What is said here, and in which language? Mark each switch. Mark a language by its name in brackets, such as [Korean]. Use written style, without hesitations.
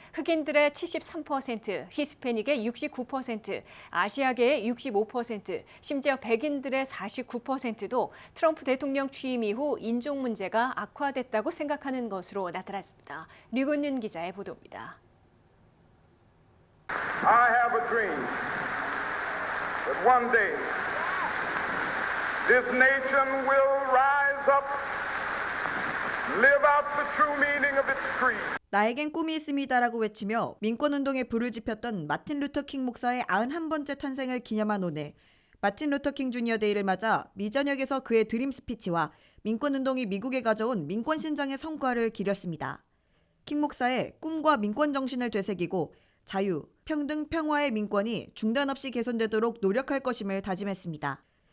[Korean] 흑인들의 73%, 히스패닉의 69%, 아시아계의 65%, 심지어 백인들의 49%도 트럼프 대통령 취임 이후 인종 문제가 악화됐다고 생각하는 것으로 나타났습니다. 류근윤 기자의 보도입니다. [English] I have a dream that one day this nation will rise up, live out the true meaning of its creed. [Korean] 나에겐 꿈이 있습니다라고 외치며 민권운동에 불을 지폈던 마틴 루터 킹 목사의 91번째 탄생을 기념한 오늘, 마틴 루터 킹 주니어 데이를 맞아 미 전역에서 그의 드림 스피치와 민권운동이 미국에 가져온 민권신장의 성과를 기렸습니다. 킹 목사의 꿈과 민권 정신을 되새기고 자유, 평등, 평화의 민권이 중단 없이 개선되도록 노력할 것임을 다짐했습니다.